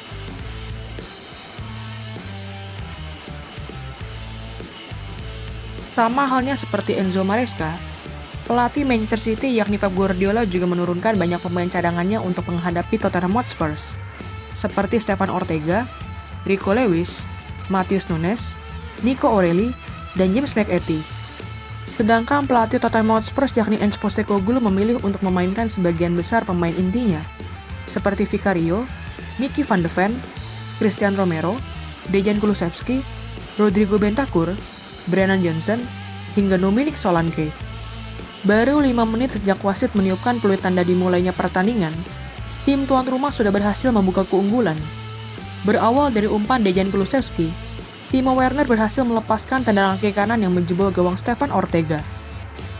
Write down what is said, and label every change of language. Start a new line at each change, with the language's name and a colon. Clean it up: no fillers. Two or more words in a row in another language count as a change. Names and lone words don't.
Indonesian: Sama halnya seperti Enzo Maresca, pelatih Manchester City yakni Pep Guardiola juga menurunkan banyak pemain cadangannya untuk menghadapi Tottenham Hotspur, seperti Stefan Ortega, Rico Lewis, Matheus Nunes, Nico Orelli, dan James McAtee. Sedangkan pelatih Tottenham Hotspur yakni Ange Postecoglou memilih untuk memainkan sebagian besar pemain intinya, seperti Vicario, Mickey van de Ven, Christian Romero, Dejan Kulusevski, Rodrigo Bentancur, Brennan Johnson, hingga Dominic Solanke. Baru 5 menit sejak wasit meniupkan peluit tanda dimulainya pertandingan, tim tuan rumah sudah berhasil membuka keunggulan. Berawal dari umpan Dejan Kulusevski, Timo Werner berhasil melepaskan tendangan kaki kanan yang menjebol gawang Stefan Ortega.